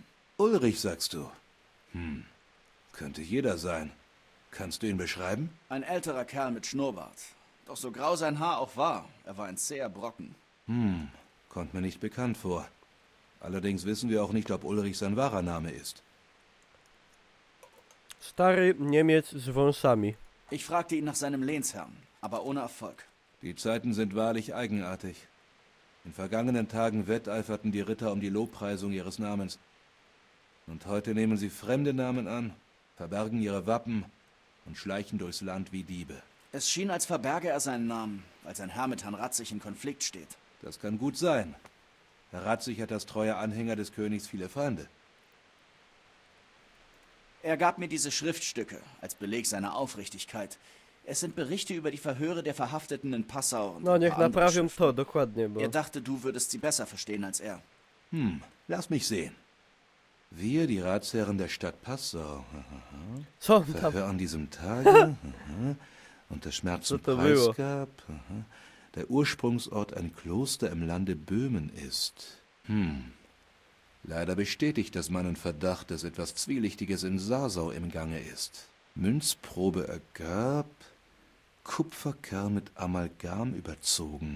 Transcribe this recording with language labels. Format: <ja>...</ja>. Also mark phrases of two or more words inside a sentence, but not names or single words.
<de>Ulrich, sagst du? Könnte jeder sein. Kannst du ihn beschreiben? Ein älterer Kerl mit Schnurrbart. Doch so grau sein Haar auch war, er war ein zäher Brocken. Kommt mir nicht bekannt vor. Allerdings wissen wir auch nicht, ob Ulrich sein wahrer Name ist.</de> <pl>Stary Niemiec z wąsami.</pl> <de>Ich fragte ihn nach seinem Lehnsherrn, aber ohne Erfolg. Die Zeiten sind wahrlich eigenartig. In vergangenen Tagen wetteiferten die Ritter um die Lobpreisung ihres Namens. Und heute nehmen sie fremde Namen an, verbergen ihre Wappen und schleichen durchs Land wie Diebe. Es schien, als verberge er seinen Namen, weil sein Herr mit Herrn Ratzig in Konflikt steht. Das kann gut sein. Herr Ratzig hat als treuer Anhänger des Königs viele Feinde. Er gab mir diese Schriftstücke als Beleg seiner Aufrichtigkeit. Es sind Berichte über die Verhöre der Verhafteten in Passau und</de> <pl>No</pl> <de>ein</de> <pl>niech</pl> <de>paar andere</de> <pl>naprawią</pl> <de>Schriften.</de> <pl>to, dokładnie, bo...</pl> <de>Er dachte, du würdest sie besser verstehen als er. Lass mich sehen. Wir, die Ratsherren der Stadt Passau,</de> <pl>Co on tam?</pl> <de>Verhör an diesem Tage, unter Schmerzen</de> <pl>Co to było?</pl> <de>preisgab, der Ursprungsort ein Kloster im Lande Böhmen ist. Leider bestätigt das meinen Verdacht, dass etwas Zwielichtiges in Sasau im Gange ist. Münzprobe ergab... Kupferkern mit Amalgam überzogen.</de>